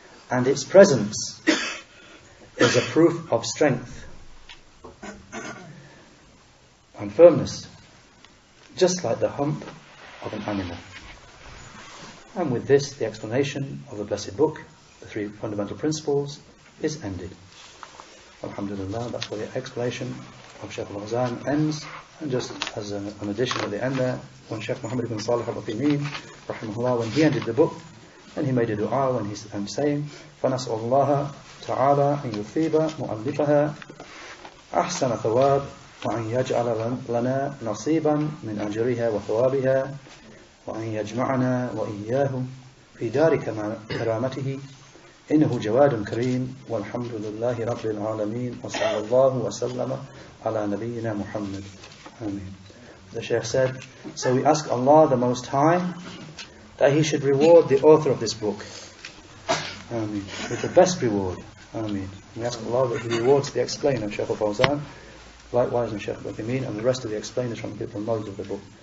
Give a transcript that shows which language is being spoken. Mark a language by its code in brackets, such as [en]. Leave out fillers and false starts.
[en] And its presence is a proof of strength and firmness, just like the hump of an animal. And with this, the explanation of the Blessed Book, the three fundamental principles, is ended. Alhamdulillah, that's where the explanation of Sheikh Al-Fawzan ends. And just as an addition at the end there, when Sheikh Muhammad ibn Saleh-Al-Fawzan, rahimahullah, when he ended the book, and he made a dua when he's saying, [ar] فَنَسْأَلُ اللَّهَ تَعَالَى أَن يُثِيبَ مُؤَلِّفَهَا أَحْسَنَ ثَوَابٍ وأن يجعل لنا نصيبا من أجرها وثوابها وأن يجمعنا وإياه في دار كرامته إنه جواد كريم والحمد لله رب العالمين وصلى الله وسلم على نبينا محمد. [en] Amen. The Shaykh said, so we ask Allah the Most High that He should reward the author of this book, Amen, with the best reward. Amen. We ask Allah that He rewards the explainer, Sheikh Al-Fawzan, likewise and Sheikh Al-Uthaymeen, and the rest of the explainers from the knowledge of the book.